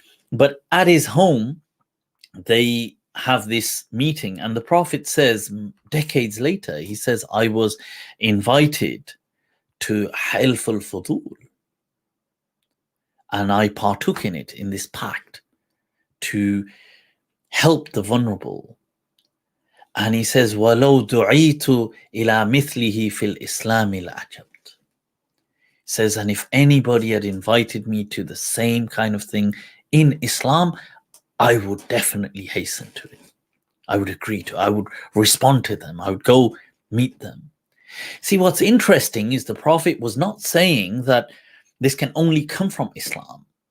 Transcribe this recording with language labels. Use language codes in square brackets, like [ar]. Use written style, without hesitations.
[en] But at his home they have this meeting, and the Prophet says decades later, he says, I was invited to Hilf al-Fudul and I partook in it, in this pact, to help the vulnerable. And he says, [ar] وَلَوْ دُعِيتُ إِلَى مِثْلِهِ فِي الْإِسْلَامِ لَأَجَبْتُ. [en] Says, and if anybody had invited me to the same kind of thing in Islam, I would definitely hasten to it. I would agree to it. I would respond to them. I would go meet them. See, what's interesting is the Prophet was not saying that this can only come from Islam.